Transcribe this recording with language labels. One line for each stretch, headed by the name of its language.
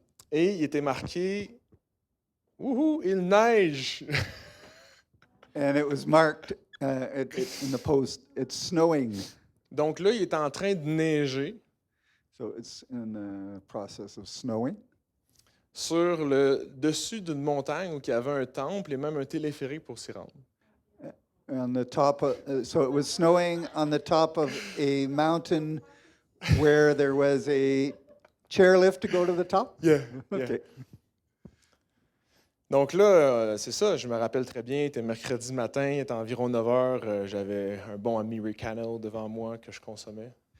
French: Et il était marqué « Wouhou, il neige! »
English: And it was marked in the post, it's snowing.
French: Donc là, il est en train de neiger.
English: So it's in the process of snowing.
French: sur le dessus d'une montagne où il y avait un temple et même un téléphérique pour s'y rendre.
English: On the top of, so it was snowing on the top of a mountain where there was a chairlift to go to the top? Yeah. Okay.
French: Donc là, c'est ça, je me rappelle très bien, c'était mercredi matin, il était environ 9 heures, j'avais un bon Americano devant moi que je consommais.